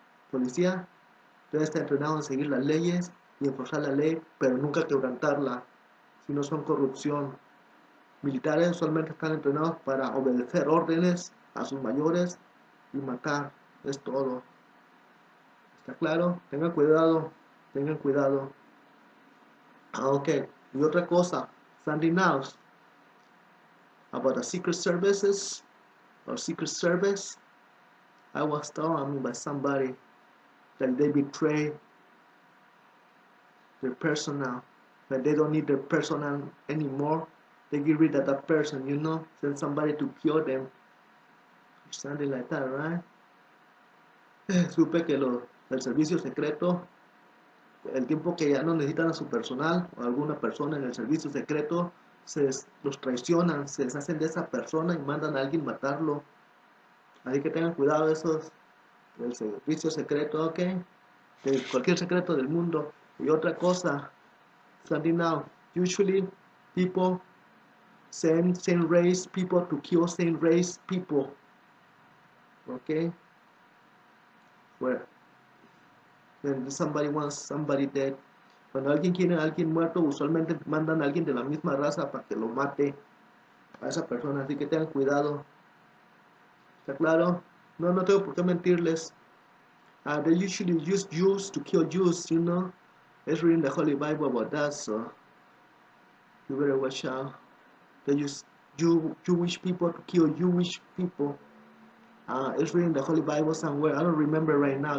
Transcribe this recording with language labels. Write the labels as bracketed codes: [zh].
[es] Policía debe estar entrenado en seguir las leyes y enforzar la ley, pero nunca quebrantarla, si no son corrupción. Militares usualmente están entrenados para obedecer órdenes a sus mayores y matar, es todo. ¿Está claro? Tengan cuidado, tengan cuidado. [en] Ok, [es] y otra cosa, [en] Sunday Nows, about the Secret Services, or Secret Service, I was told by somebody that they betray their personnel, that they don't need their personnel anymore. They get rid of that person, send somebody to kill them, or something like that, right? [es] Supe que del servicio secreto, el tiempo que ya no necesitan a su personal o alguna persona en el servicio secreto, los traicionan, se deshacen de esa persona y mandan a alguien matarlo. Así que tengan cuidado esos del servicio secreto, ok, de cualquier secreto del mundo. Y otra cosa, [en] something now, usually people send same race people to kill same race people, ok, where when somebody wants somebody dead, [es] cuando alguien quiere a alguien muerto, usualmente mandan a alguien de la misma raza para que lo mate a esa persona, así que tengan cuidado. ¿Está claro? No tengo por qué mentirles. [en] They usually use Jews to kill Jews, It's reading the Holy Bible about that, so you better watch out. They use Jewish people to kill Jewish people. It's reading the Holy Bible somewhere. I don't remember right now.